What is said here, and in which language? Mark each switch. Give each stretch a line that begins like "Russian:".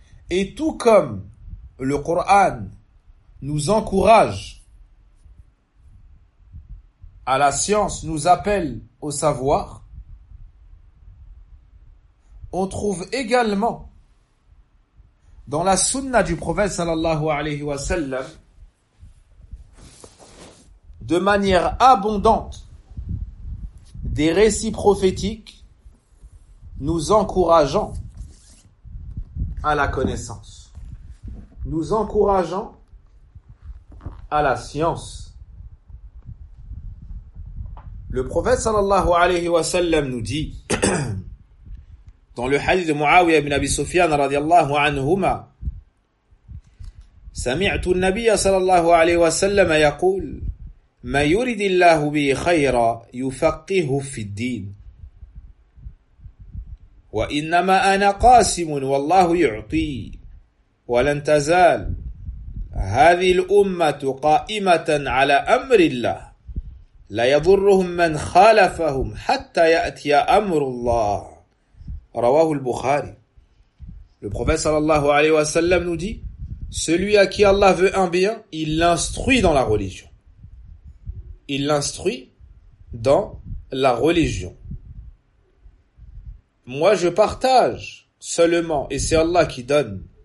French: Et tout comme le Coran nous encourage à la science, nous appelle au savoir, on trouve également dans la sunna du prophète sallallahu alayhi wa sallam de manière abondante des récits prophétiques nous encourageant à la connaissance, nous encourageant à la science. Le prophète sallallahu alayhi wa sallam nous dit dans le hadith de Muawiyah ibn Abi Sufyan radiallahu anhuma,
Arabic: سمعت النبي صلى الله عليه وسلم يقول ما يريد الله به خيرا يفقهه في الدين وإنما أنا قاسم والله يعطي ولن تزال هذه الأمة قائمة على أمر الله لا يضرهم من خالفهم حتى يأتي أمر الله رواه البخاري.
French: Le prophète
Arabic: صلى الله عليه وسلم
French: nous dit: celui à qui Allah veut un bien, il l'instruit dans la religion. Il l'instruit dans la religion. Moi, je partage seulement, et c'est Allah qui donne.